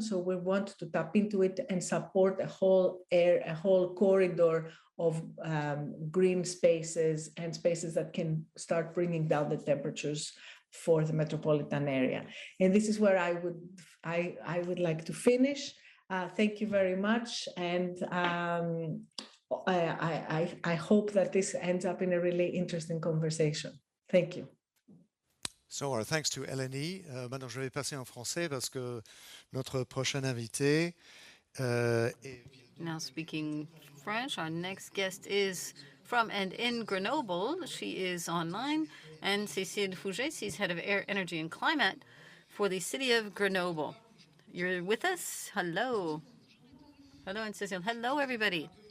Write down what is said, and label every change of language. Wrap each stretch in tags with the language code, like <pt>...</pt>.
<en>So we want to tap into it and support a whole corridor of green spaces and spaces that can start bringing down the temperatures for the metropolitan area. And this is where I would like to finish. Thank you very much. And I hope that this ends up in a really interesting conversation. Thank you. So our thanks to Eleni.</en> <fr>Maintenant, je vais passer en français parce que notre prochain invité est...</fr> <en>Now speaking French, our next guest is from and in Grenoble. She is online. Anne-Cécile Fouvet, she's head of air, energy, and climate for the city of Grenoble. You're with us? Hello. Hello, Anne-Cécile. Hello, everybody.</en>